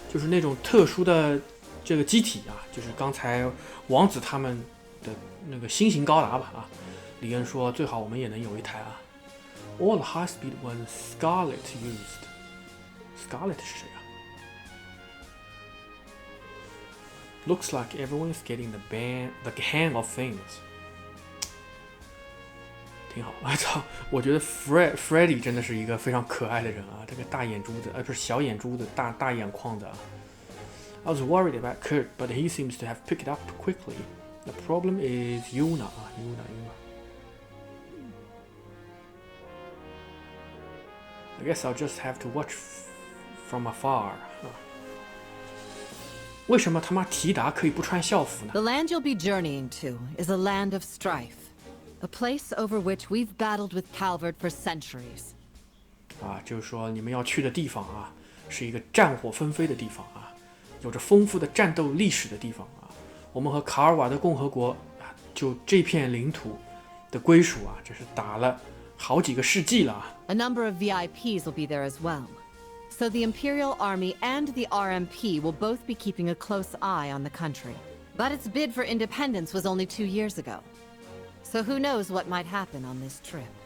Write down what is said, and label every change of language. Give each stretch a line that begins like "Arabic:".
Chinese: 就是那种特殊的这个机体啊，就是刚才王子他们的那个新型高达吧啊。李恩说最好我们也能有一台啊。
English: All the high-speed ones Scarlet used. Scarlet
Chinese: 是谁啊？
English: Looks like everyone is getting the hang of things.
Chinese: 挺好，我操！我觉得 Freddy 真的是一个非常可爱的人啊，这个大眼珠子，不是小眼珠子，大眼眶子啊。
English: I was worried about Kurt, but he seems to have picked it up quickly. The problem is Yuna 啊，Yuna。 I guess I'll just have to watch from afar.
Chinese: 为什么他妈提达可以不穿校服呢？
English: The land you'll be journeying to is a land of strife, a place over which we've battled with Calvert for centuries.
Chinese: 啊，就是说你们要去的地方啊，是一个战火纷飞的地方啊，有着丰富的战斗历史的地方啊。我们和卡尔瓦的共和国啊，就这片领土的归属啊，这是打了好几个世纪了啊。
English: A number of VIPs will be there as well. So the Imperial Army and the RMP will both be keeping a close eye on the country. But its bid for independence was only 2 years ago. So who knows what might happen on this trip.